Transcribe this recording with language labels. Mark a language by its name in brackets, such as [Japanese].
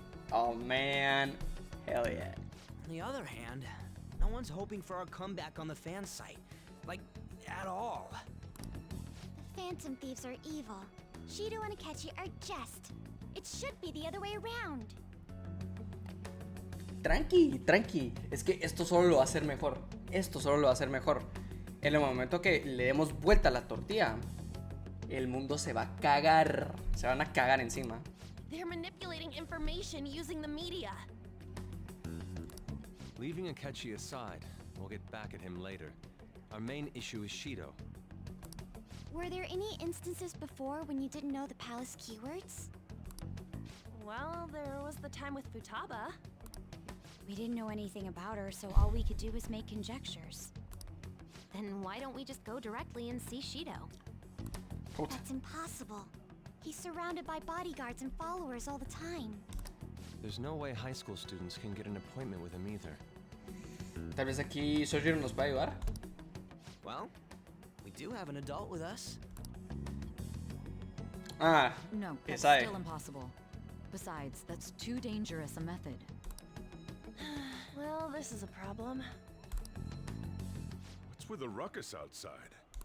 [English] Oh man, hell yeah. On the other hand, no one's hoping for our comeback on the fan site. Like, at all. The Phantom Thieves are evil. Shido and Akechi are just. It should be the other way around. [Spanish] Tranqui. Es que esto solo lo va a hacer mejor. Esto solo lo va a hacer mejor. En el momento que le demos vuelta a la tortilla, el mundo se va a cagar. Se van a cagar encima. [English] They're manipulating information using the media. Leaving Akechi aside, we'll get back at him later. Our main issue is Shido. Were there any instances before when you didn't know the palace keywords? Well, there was the time with Futaba. We didn't know anything about her, so all we could do was make conjectures. Then why don't we just go directly and see Shido? That's impossible. He's surrounded by bodyguards and followers all the time. There's no way high school students can get an appointment with him either. [Spanish] Tal vez aquí Sojiro nos va a ayudar. [English] Well, we do have an adult with us. No, that's Isai. still impossible. Besides, that's too dangerous a method. Well, this is a problem. What's with the ruckus outside?